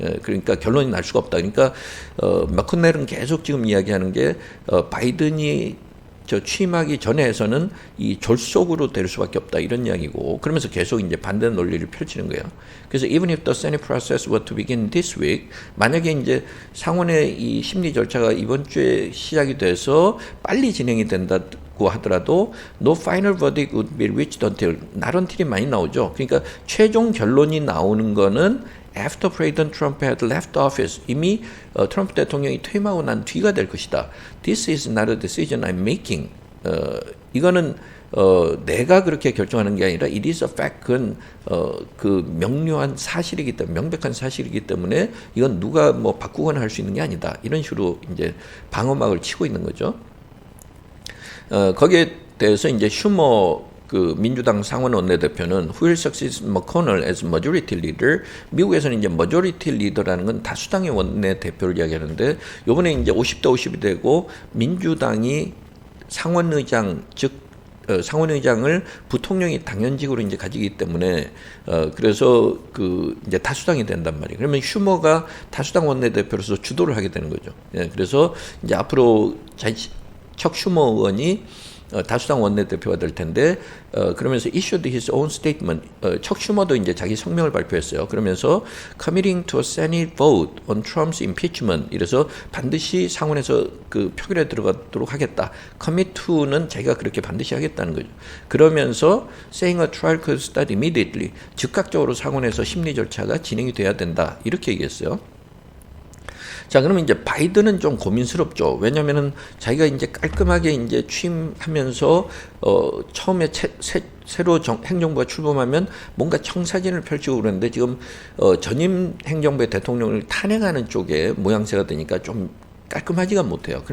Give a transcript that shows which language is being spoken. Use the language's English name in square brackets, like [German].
[Korean] 그러니까 결론이 날 수가 없다. 그러니까 머커넬은 계속 지금 이야기하는 게 바이든이 취임하기 전에서는 이 졸속으로 될 수밖에 없다 이런 이야기고 그러면서 계속 이제 반대 논리를 펼치는 거예요. [English] 그래서 even if the Senate process were to begin this week, [Korean] 만약에 이제 상원의 이 심리 절차가 이번 주에 시작이 돼서 빨리 진행이 된다고 하더라도 [English] no final verdict would be reached until not until [Korean] 이 많이 나오죠. 그러니까 최종 결론이 나오는 거는 [English] after President Trump had left office, [Korean] 이미 트럼프 대통령이 퇴임하고 난 뒤가 될 것이다. [English] This is not a decision I'm making. [Korean] 이거는 내가 그렇게 결정하는 게 아니라 [English] it is a fact. [Korean] 그건 그 명료한 사실이기 때문에 명백한 사실이기 때문에 이건 누가 뭐 바꾸거나 할 수 있는 게 아니다. 이런 식으로 이제 방어막을 치고 있는 거죠. 거기에 대해서 이제 슈머 민주당 상원 원내대표는 [English] who will succeed McConnell as majority leader. [Korean] 미국에서는 이제 majority leader라는 건 다수당의 원내대표를 이야기하는데 요번에 이제 50대 50이 되고 민주당이 상원의장 즉 상원의장을 부통령이 당연직으로 이제 가지기 때문에 그래서 이제 다수당이 된단 말이에요. 그러면 슈머가 다수당 원내대표로서 주도를 하게 되는 거죠. 그래서 이제 앞으로 척 슈머 의원이 다수당 원내대표가 될 텐데 그러면서 [English] issued his own statement. [Korean] 척 슈머도 이제 자기 성명을 발표했어요. 그러면서 [English] committing to a Senate vote on Trump's impeachment. [Korean] 이래서 반드시 상원에서 표결에 들어가도록 하겠다. commit to는 자기가 그렇게 반드시 하겠다는 거죠. 그러면서 [English] saying a trial could start immediately. [Korean] 즉각적으로 상원에서 심리 절차가 진행이 돼야 된다. 이렇게 얘기했어요. 자, 그러면 이제 바이든은 좀 고민스럽죠. 왜냐면은 자기가 이제 깔끔하게 이제 취임하면서 처음에 새로 행정부가 출범하면 뭔가 청사진을 펼치고 그러는데 지금 전임 행정부의 대통령을 탄핵하는 쪽에 모양새가 되니까 좀 깔끔하지가 못해요.